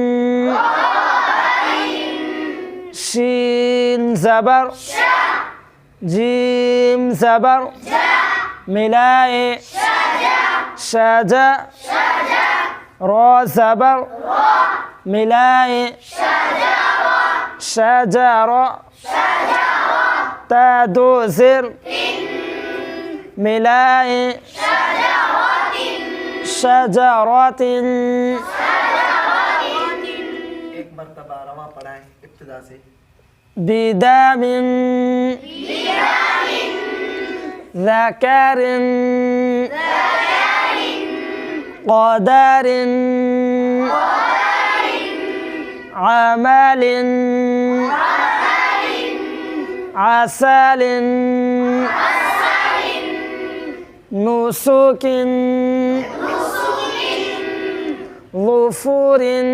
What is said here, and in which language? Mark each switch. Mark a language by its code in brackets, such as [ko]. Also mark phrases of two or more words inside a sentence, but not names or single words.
[ur] شين زبر جيم زبر ملاء شجع را زبر ملاء شجر تا دو زر ملاء شجرات ایک مرتبہ روا پڑھائیں ابتدا سے [ar] بدام ذكر قدر عمل عسل نسك ظفور